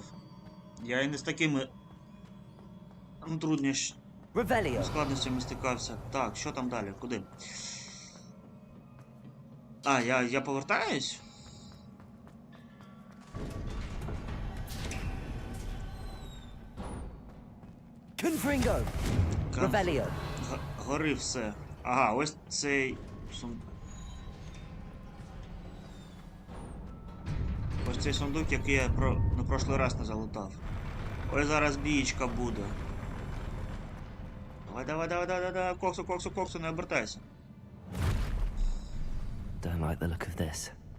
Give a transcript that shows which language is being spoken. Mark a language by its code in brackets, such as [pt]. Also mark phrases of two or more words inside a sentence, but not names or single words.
[uk] Я і не з такими [en] Revelio. [uk] складностями стикався. Так, що там далі? Куди? А, я повертаюсь? [en] Confringo. Revelio. [uk] Гори все. Ага, ось цей... Ось цей сундук, який я на прошлий раз не залутав. Ось зараз бієчка буде. Давай, коксу, не обертайся. [en] Don't like the look of this.